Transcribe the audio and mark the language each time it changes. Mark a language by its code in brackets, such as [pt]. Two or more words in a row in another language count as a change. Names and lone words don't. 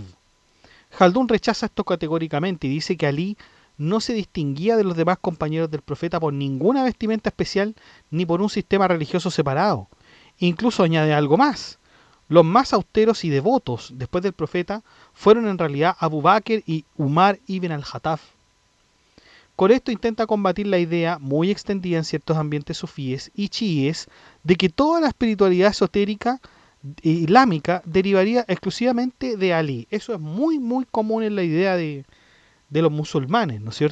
[es] Haldun rechaza esto categóricamente y dice que Ali no se distinguía de los demás compañeros del profeta por ninguna vestimenta especial ni por un sistema religioso separado. Incluso añade algo más. Los más austeros y devotos después del profeta fueron en realidad Abu Bakr y Umar ibn al-Khattab. Con esto intenta combatir la idea, muy extendida en ciertos ambientes sufíes y chiíes, de que toda la espiritualidad esotérica islámica derivaría exclusivamente de Ali. Eso es muy, muy común en la idea de los musulmanes, ¿no es cierto?